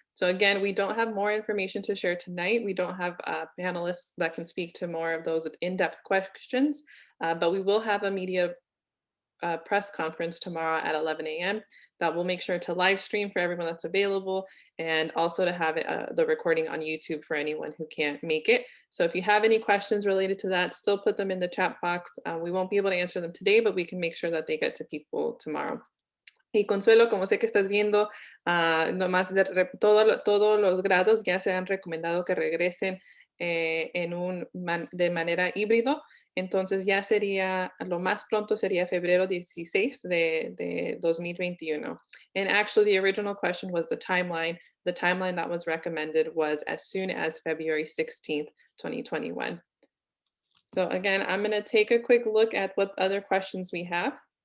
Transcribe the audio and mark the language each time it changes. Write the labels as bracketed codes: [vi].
[en] So again, we don't have more information to share tonight. We don't have panelists that can speak to more of those in-depth questions, but we will have a media press conference tomorrow at 11 a.m. that we'll make sure to live stream for everyone that's available, and also to have it, the recording on YouTube for anyone who can't make it. So if you have any questions related to that, still put them in the chat box. We won't be able to answer them today, but we can make sure that they get to people tomorrow. [es] Y Consuelo, como sé que estás viendo, nomás todos los grados ya se han recomendado que regresen de manera híbrido. Entonces ya sería, lo más pronto sería febrero 16 de 2021. [en] And actually the original question was the timeline. The timeline that was recommended was as soon as February 16th, 2021. So again, I'm going to take a quick look at what other questions we have.